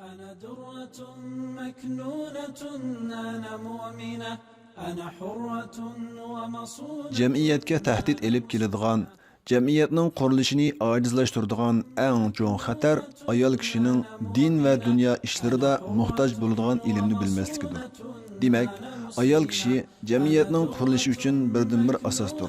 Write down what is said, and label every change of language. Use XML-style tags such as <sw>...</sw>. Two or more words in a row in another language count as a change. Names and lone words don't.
<ar>أنا درة مكنونة أنا مؤمنة أنا حرة ومصونة.</ar> <uz>Jamiyatga tahdid elib keladigan, jamiyatning qurilishini ojizlashtiradigan eng cho'ng xatar ayol kishining din va dunyo ishlarida muhtoj bo'ladigan ilmni bilmasligidir. Demak, ayol kishi jamiyatning qurilishi uchun birdan-bir asosdir.</uz>